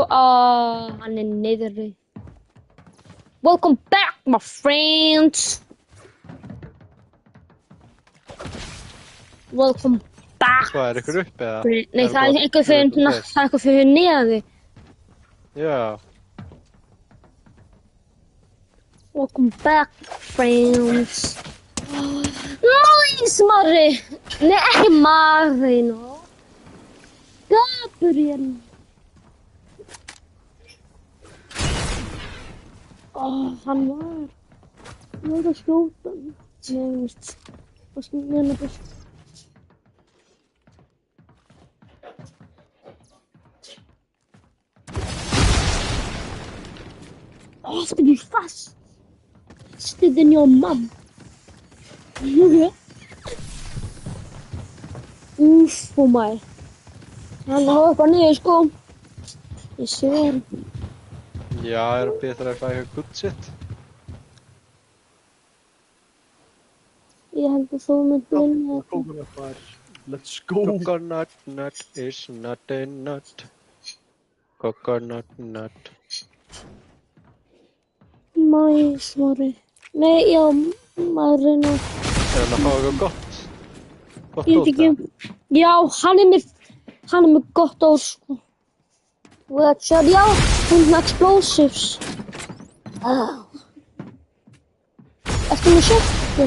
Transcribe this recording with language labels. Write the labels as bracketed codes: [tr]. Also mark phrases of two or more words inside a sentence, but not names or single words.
[is] Hann er niðri. [en] Welcome back, my friends. Welcome back. [is] Hvað er ykkur upp eða? Nei, það er eitthvað fyrir neði. Já. [en] Welcome back, friends. Nice, Mari. [is] Nei, ekki Mari, no. Gabriel. Hann var. Ég var að skjóta. Ég veist. Hvað skal ég nefna best? [en] To be fast. Faster than your mom. [is] Úff, maður. Hann hoppa niður, sko. Ég sver. Já, er betra að fá eitthvað [en] good shit. [is] Ég held að þú myndir vinna þetta. [en] Coconut bar. Let's go. Coconut nut is not a nut. Coconut nut. Nice, Mari. [is] Nei, já, Mari, ná. Er hann að fá eitthvað gott? Gott Ég veit ekki. Já, hann er með gott ár, sko. Watcher, já, hún er með explosives. Ertu með shotgun?